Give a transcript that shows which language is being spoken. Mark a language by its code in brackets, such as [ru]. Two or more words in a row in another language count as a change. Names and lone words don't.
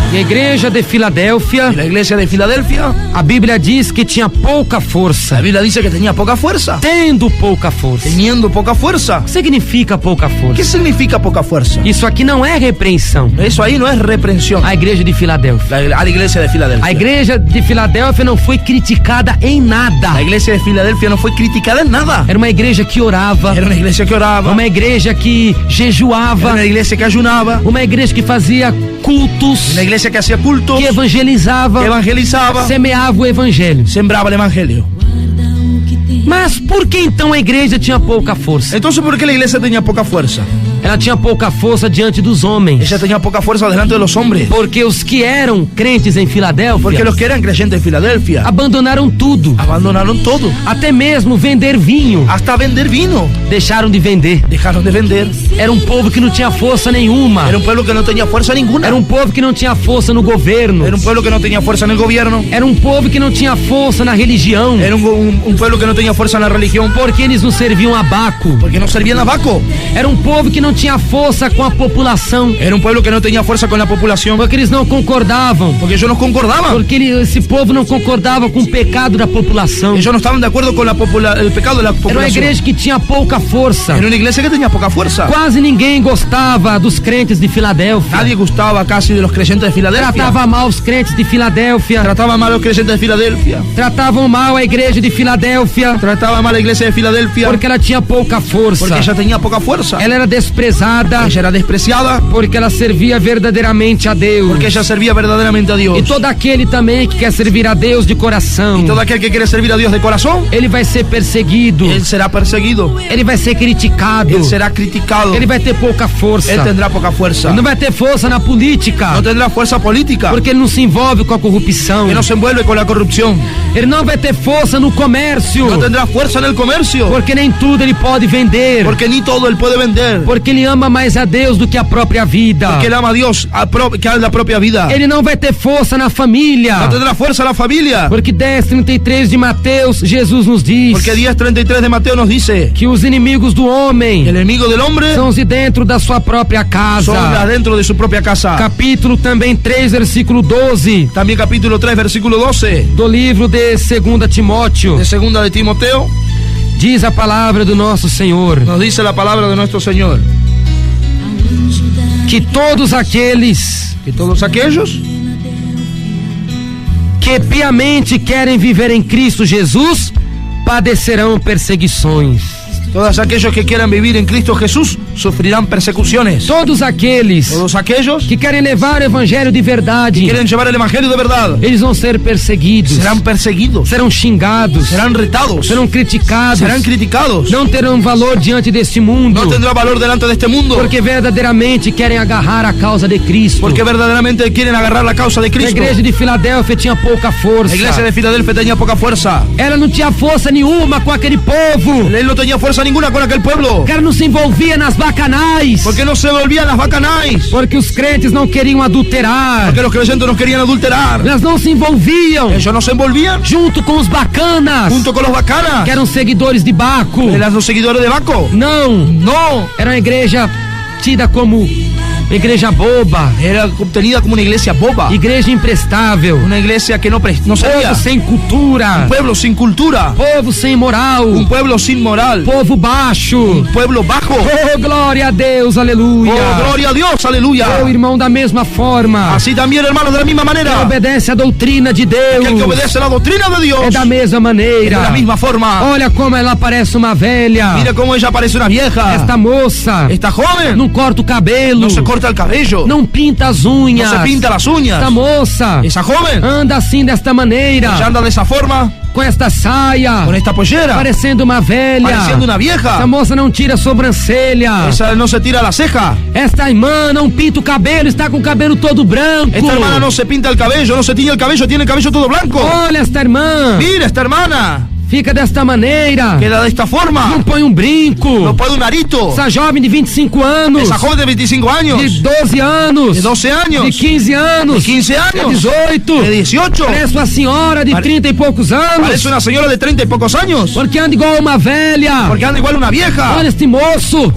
[pt] igreja de Filadélfia, [es] Y la iglesia de Filadelfia, [pt] a Bíblia diz que tinha pouca força. [es] la Biblia dice que tenía poca fuerza. [pt] Tendo pouca força. [es] Teniendo poca fuerza. [pt] O que significa pouca [es] ¿Qué [pt] força? [es] significa poca fuerza? [pt] Isso aqui não é repreensão. [es] Eso ahí no es reprensión. [pt] A igreja de Filadélfia. [es] A la iglesia de [pt] A [es] Filadelfia. [pt] igreja de Filadélfia não foi criticada em nada. [es] La iglesia de Filadelfia no fue criticada en nada. [pt] Era uma igreja que orava, [es] Era una iglesia que oraba, [pt] uma igreja que era jejuava, [es] una iglesia que ayunaba, [pt] uma igreja que fazia cultos, [es] una iglesia que hacía cultos, [pt] que evangelizava, [es] que evangelizaba, [pt] semeava o evangelho. [es] sembraba el evangelio. [pt] Mas por que então a igreja tinha pouca força? [es] Entonces, ¿por qué la iglesia tenía poca fuerza? [pt] Ela tinha pouca força diante dos homens. [es] Ella tenía poca fuerza delante de los hombres. [pt] Porque os que eram crentes em [es] Porque [pt] Filadélfia [es] los que eran creyentes en Filadelfia [pt] abandonaram tudo, [es] abandonaron todo. [pt] até mesmo vender vinho. [es] Hasta vender vino. [pt] Deixaram de vender. [es] Dejaron de vender. [pt] Era um povo que não tinha força nenhuma. [es] Era un pueblo que no tenía fuerza ninguna. [pt] Era um povo que não tinha força no governo. [es] Era un pueblo que no tenía fuerza en el gobierno. [pt] Era um povo que não tinha força na religião. [es] Era un pueblo que no tenía fuerza en la religión. [pt] Porque eles não serviam a Baco. [es] Porque no servían a Baco. [pt] Era um povo que não tinha força com a população. [es] Era un pueblo que no tenía fuerza con la población. [pt] Porque eles não concordavam. [es] Porque ellos no concordaban. [pt] Porque esse povo não concordava com o pecado da população. [es] Ellos no estaban de acuerdo con el pecado de la [pt] Era uma [es] población. [pt] igreja que tinha pouca força. [es] Era una iglesia que tenía poca fuerza. [pt] Quase ninguém gostava dos crentes de Filadélfia. [es] Nadie gustaba casi de los creyentes de Filadelfia. [pt] Tratava mal os crentes de Filadélfia. [es] Trataba mal a los creyentes de Filadelfia. [pt] Tratavam mal a igreja de Filadélfia. [es] Trataba mal a la iglesia de Filadelfia. [pt] Porque ela tinha pouca força. [es] Porque ella tenía poca fuerza. [pt] Ela era desprezada. [es] Ella era despreciada. [pt] Porque ela servia verdadeiramente a Deus. [es] Porque ella servía verdaderamente a Dios. [pt] E todo aquele também que quer servir a Deus de coração, [es] Todo aquel que quiere servir a Dios de corazón, [pt] ele vai ser perseguido. [es] él será perseguido. [pt] Ele vai ser criticado. [es] Él será criticado. [pt] Ele vai ter pouca força. [es] Él tendrá poca fuerza. [pt] Ele não vai ter força na política. [es] No tendrá fuerza política. [pt] Porque ele não se envolve com a corrupção. [es] Que no se envuelve con la corrupción. [pt] Ele não vai ter força no comércio. [es] No tendrá fuerza en el comercio. [pt] Porque nem tudo ele pode vender. [es] Porque ni todo él puede vender. [pt] Porque ele ama mais a Deus do que a própria vida. [es] Porque él ama a Dios que a la propia vida. [pt] Ele não vai ter força na família. [es] No tendrá fuerza la familia. [pt] Porque 10:33 de Mateus, Jesus nos diz. [es] Porque 10:33 de Mateo nos dice [pt] que os inimigos do homem [es] el enemigo del hombre [pt] são os de dentro da sua própria casa. [es] son adentro de su propia casa. [pt] Capítulo também 3, versículo 12. [es] También capítulo 3, versículo 12 [pt] do livro de 2 Timóteo. [es] de segunda de Timoteo. [pt] Diz a palavra do nosso Senhor. [es] Nos dice la palabra de nuestro Señor. [pt] Que todos aqueles [es] Que todos aquellos [pt] que piamente querem viver em Cristo Jesus padecerão perseguições. [es] Todos aquellos que quieran vivir en Cristo Jesús sufrirán persecuciones. [pt] Todos aqueles [es] Todos aquellos [pt] que querem levar o evangelho de verdade, [es] quieren llevar el evangelio de verdad [pt] eles vão ser perseguidos, [es] serán perseguidos, [pt] serão xingados, [es] serán retados, [pt] serão criticados, [es] serán criticados, [pt] não terão valor diante deste mundo, [es] no tendrá valor delante de este mundo, [pt] porque verdadeiramente querem agarrar a causa de Cristo. [es] porque verdaderamente quieren agarrar la causa de [pt] A [es] Cristo. [pt] igreja de Filadélfia tinha pouca força. [es] La iglesia de Filadelfia tenía poca fuerza. [pt] Ela não tinha força nenhuma com aquele povo. [es] Él no tenía fuerza ninguna con aquel pueblo. [pt] Porque ela não se envolvia nas bacanais. [es] Porque no se volvían las bacanais. [pt] Porque os crentes não queriam adulterar. [es] Porque los creyentes no querían adulterar. [pt] Elas não se envolviam [es] Ellos no se envolvían [pt] junto com os bacanas, [es] junto con los bacanas. [pt] que eram seguidores de Baco. [es] Eran los seguidores de Baco. [pt] Não, [es] No. [pt] era uma igreja tida como igreja boba, [es] Era tenida como una iglesia boba. [pt] igreja imprestável, [es] Una iglesia que no servía. [pt] povo sem cultura, [es] Un pueblo sin cultura. [pt] povo sem moral, [es] Un pueblo sin moral. [pt] povo baixo. [es] Un pueblo bajo. [pt] Oh, glória a Deus, aleluia. [es] Oh, gloria a Dios, aleluya. [pt] Oh, irmão, da mesma forma, [es] Así también, hermanos, de la misma [pt] que [es] manera. [pt] obedece a doutrina de [es] Que el que [pt] Deus [es] obedece la doctrina de Dios [pt] é da mesma [es] de [pt] maneira. [es] la misma forma. [pt] Olha como ela parece uma velha. [es] Mira cómo ella parece una vieja. [pt] Esta moça [es] Esta joven [pt] não corta o cabelo, [es] no se corta el cabello. [pt] não pinta as unhas. [es] No se pinta las uñas. [pt] Esta moça [es] Esa joven [pt] anda assim desta maneira, [es] ella anda de esa forma, [pt] com esta saia, [es] con esta pollera, [pt] parecendo uma velha. [es] pareciendo una [pt] Esta [es] vieja. [pt] moça não tira a sobrancelha. [es] Esa no se tira la ceja. [pt] Esta irmã não pinta o cabelo, está com o cabelo todo branco. [es] Esta hermana no se pinta el cabello, no se tiñe el cabello, tiene el cabello todo blanco. [pt] Olha esta irmã, [es] Mira esta hermana. [pt] fica desta maneira, [es] queda de esta forma, [pt] não põe um brinco, [es] no pone un arito. [pt] essa jovem de 25 anos, [es] Esa joven de 25 años, [pt] de 12 anos, [es] de 12 años, [pt] de 15 anos, [es] de 15 de años, [pt] 18, [es] de 18, [pt] parece uma senhora de 30 e poucos anos, [es] parece una señora de 30 y pocos años, [pt] porque anda igual uma velha. [es] porque anda igual una vieja, [pt] Olha este moço,